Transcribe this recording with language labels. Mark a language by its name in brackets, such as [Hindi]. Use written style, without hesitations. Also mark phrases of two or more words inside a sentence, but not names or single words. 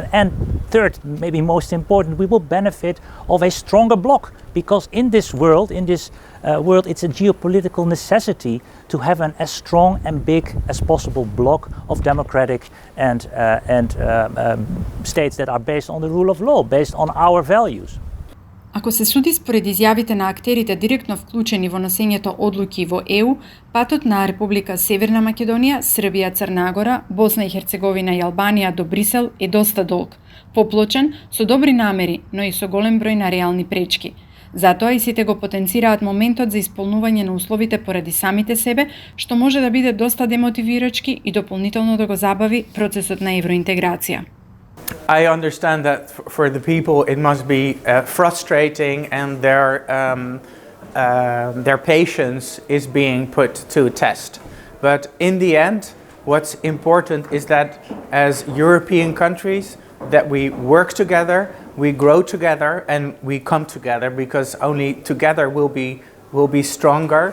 [English] And third, maybe most important, we will benefit of a stronger bloc, because in this world, it's a geopolitical necessity to have as strong and big as possible bloc of democratic and states that are based on the rule of law, based on our values. [Macedonian] Ако се суди според изјавите на актерите директно вклучени во носењето одлуки во ЕУ, патот на Република Северна Македонија, Србија, Црна Гора, Босна и Херцеговина и Албанија до Брисел е доста долг, поплочен, со добри намери, но и со голем број на реални пречки. Затоа и сите го потенцираат моментот за исполнување на условите поради самите себе, што може да биде доста демотивирачки и дополнително да го забави процесот на евроинтеграција. [English] I understand that for the people it must be frustrating and their patience is being put to a test. But in the end, what's important is that as European countries, that we work together, we grow together, and we come together, because only together we'll be stronger.